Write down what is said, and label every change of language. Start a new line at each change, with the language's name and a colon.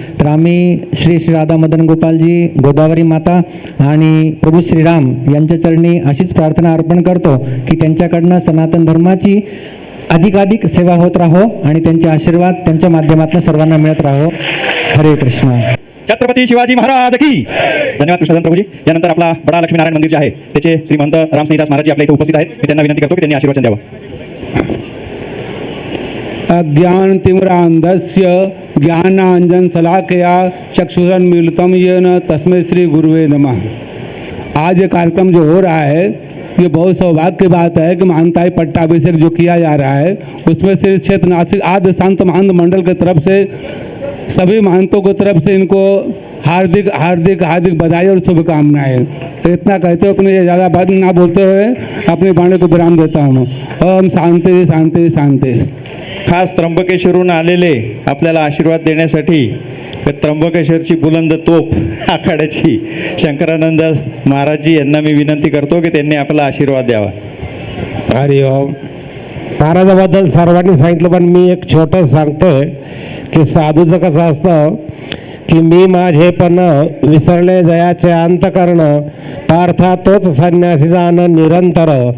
Marathi: तर आम्ही श्री श्री राधा मदन गोपालजी, गोदावरी माता आणि प्रभू श्रीराम यांच्या चरणी अशीच प्रार्थना अर्पण करतो की त्यांच्याकडनं सनातन धर्माची अधिकाधिक सेवा होत राहो आणि त्यांचे आशीर्वाद त्यांच्या माध्यमातून सर्वांना मिळत राहो। हरे कृष्ण। छत्रपती शिवाजी महाराज की धन्यवाद कृष्णदन प्रभूजी। यानंतर आपला बडा लक्ष्मीनारायण मंदिर जे आहे त्याचे श्रीमंत रामस्नेहीदास महाराज जी आपल्या इथे उपस्थित आहेत। मी त्यांना विनंती करतो की त्यांनी आशीर्वचन द्यावं।
Sanskrit: अज्ञान तिमिरांधस्य ज्ञानांजन शलाकया चक्षुरुन्मीलितं येन तस्मै श्री गुरुवे नमः।
Hindi: आज ये कार्यक्रम जो हो रहा है, ये बहुत सौभाग्य की बात है कि महंताई पट्टाभिषेक जो किया जा रहा है, उसमें श्री क्षेत्र नासिक आद्य संत महंत मंडल की तरफ से सभी महंतों की तरफ से इनको हार्दिक हार्दिक हार्दिक बधाई और शुभकामनाएं। इतना कहते हुए अपने ज़्यादा बात ना बोलते हुए अपनी वाणी को विराम देता हूँ।
Sanskrit: ओम शांति शांति शांति।
Marathi: खास त्र्यंबकेश्वरून आलेले आपल्याला आशीर्वाद देण्यासाठी त्र्यंबकेश्वरची बुलंद तोप आखाड्याची शंकरानंद महाराजजी यांना मी विनंती करतो की त्यांनी आपला आशीर्वाद द्यावा। हरिओम। महाराजाबद्दल सर्वांनी सांगितलं, पण मी एक छोटं सांगतोय की साधूचं कसं असतं की मी माझेपण विसरले जयाचे अंतकरण, पार्था तोच संन्यासी जाण निरंतर।